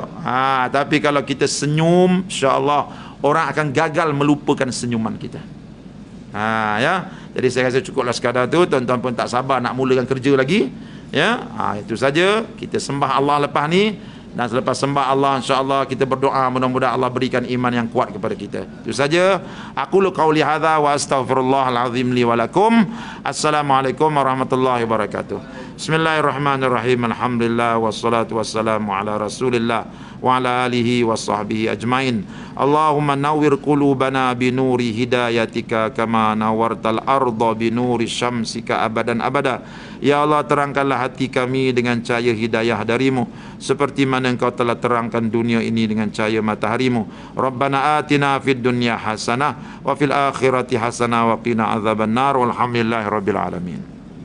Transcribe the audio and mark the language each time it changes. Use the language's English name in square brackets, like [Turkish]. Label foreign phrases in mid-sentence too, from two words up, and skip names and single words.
[Malay] Tapi kalau kita senyum, [Arabic] إن شاء الله [Malay] orang akan gagal melupakan senyuman kita. Jadi saya rasa cukuplah sekadar tu. Tuan-tuan pun tak sabar nak mulakan kerja lagi. Itu saja. Kita sembah Allah lepas ni, dan selepas sembah Allah, [Arabic] إن شاء الله [Malay] kita berdoa mudah-mudahan Allah berikan iman yang kuat kepada kita. Itu saja. [Arabic] أقول قولي هذا وأستغفر الله العظيم لي ولكم. السلام عليكم ورحمة الله وبركاته. بسم الله الرحمن الرحيم. الحمد لله والصلاة والسلام على رسول الله وعلى آله وصحبه أجمعين. اللهم نور قلوبنا بنور هدايتك كما نورت الأرض بنور شمسك أبدا أبدا. [Malay] Ya Allah, terangkanlah hati kami dengan cahaya hidayah darimu, seperti mana engkau telah terangkan dunia ini dengan cahaya mataharimu. [Arabic] ربنا آتنا في الدنيا حسنة وفي الآخرة حسنة وقنا عذاب النار. والحمد لله رب العالمين.